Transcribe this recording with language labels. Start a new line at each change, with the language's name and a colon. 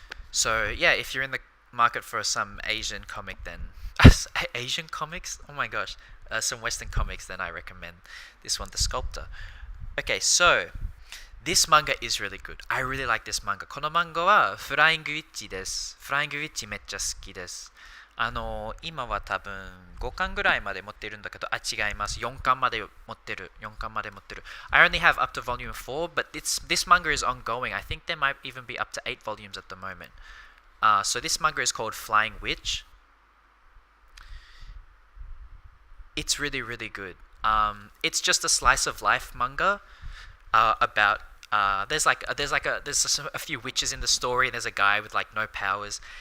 English: So yeah, if you're in the market for some Asian comic, then Asian comics. Oh my gosh, some Western comics. Then I recommend this one, The Sculptor. Okay, so this manga is really good. I really like this manga.
Japanese: この漫画はフライングウィッチです。フライングウィッチめっちゃ好きです。今は多分5巻ぐらいまで持ってるんだけど、違います。 4巻まで持ってる。4巻まで持ってる。
English: I only have up to volume 4, but this manga is ongoing. I think there might even be up to 8 volumes at the moment. So this manga is called Flying Witch. It's really, really good. It's just a slice of life manga about there's a few witches in the story, and there's a guy with like no powers.